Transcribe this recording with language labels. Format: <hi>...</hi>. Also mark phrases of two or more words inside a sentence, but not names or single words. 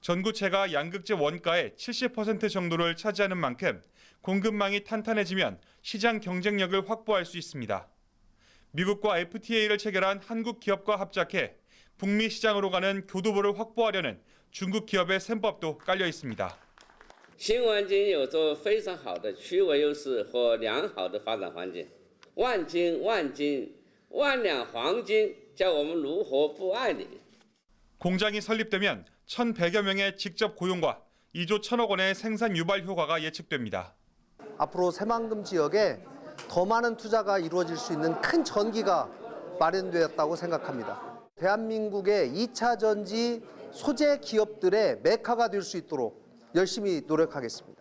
<ko>전구체가 양극재 원가의 70% 정도를 차지하는 만큼 공급망이 탄탄해지면 시장 경쟁력을 확보할 수 있습니다. 미국과 FTA를 체결한 한국 기업과 합작해 북미 시장으로 가는 교두보를 확보하려는 중국 기업의 셈법도 깔려 있습니다.</ko> <zh>新环境有着非常好的区位优势和良好的发展环境，万金万两黄金，叫我们如何不爱你？</zh> <ko>공장이 설립되면 1,100여 명의 직접 고용과 2조 1천억 원의 생산 유발 효과가 예측됩니다. 앞으로 새만금 지역에 더 많은 투자가 이루어질 수 있는 큰 전기가 마련되었다고 생각합니다. 대한민국의 2차 전지 소재 기업들의 메카가 될 수 있도록 열심히 노력하겠습니다.</ko>